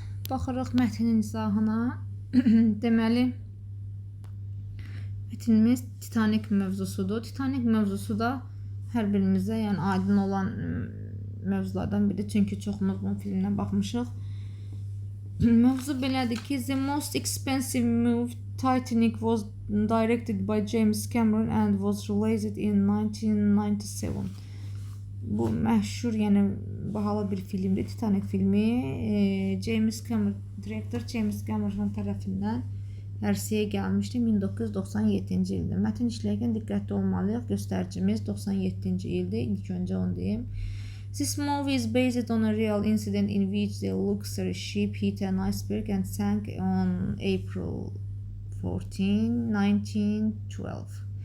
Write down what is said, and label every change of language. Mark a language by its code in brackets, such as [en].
[az] Baxırıq mətnin izahına. Deməli, mətnimiz Titanic mövzusudur. Titanic mövzusu da hər birimizə yəni aydın olan mövzulardan biri. Çünki çoxumuz bu filmdən baxmışıq. Mövzu belədir ki, [en] The Most Expensive Movie Titanic was directed by James Cameron and was released in 1997. [az] Bu məşhur, yəni bahalı bir filmdir. Titanic filmi direktor James Cameron tərəfindən ərsəyə gəlmişdi 1997-ci ildə. Mətn işləyərkən diqqətli olmalıyıq. Göstəricimiz 97-ci ildir. İlk öncə onu deyim. [en] This movie is based on a real incident in which the luxury ship hit an iceberg and sank on April 14, 1912.